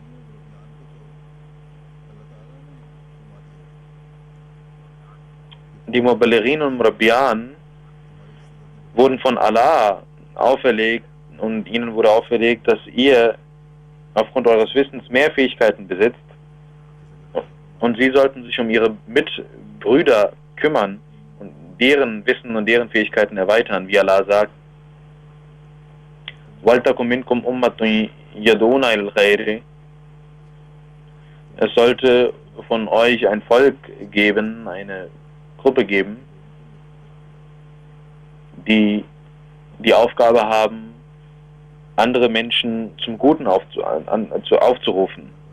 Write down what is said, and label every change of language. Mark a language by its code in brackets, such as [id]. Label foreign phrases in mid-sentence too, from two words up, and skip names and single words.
[de] Die Muballighin und Murabbiyan wurden von Allah auferlegt und ihnen wurde auferlegt, dass ihr aufgrund eures Wissens mehr Fähigkeiten besitzt und sie sollten sich um ihre Mitbrüder kümmern und deren Wissen und deren Fähigkeiten erweitern, wie Allah sagt: [ar] وَلْتَكُمْ مِنْكُمْ أُمَّةٌ يَدْعُونَ إِلَى الْخَيْرِ. [de] Es sollte von euch ein Volk geben, eine Gruppe geben, die die Aufgabe haben, andere Menschen zum Guten aufzurufen.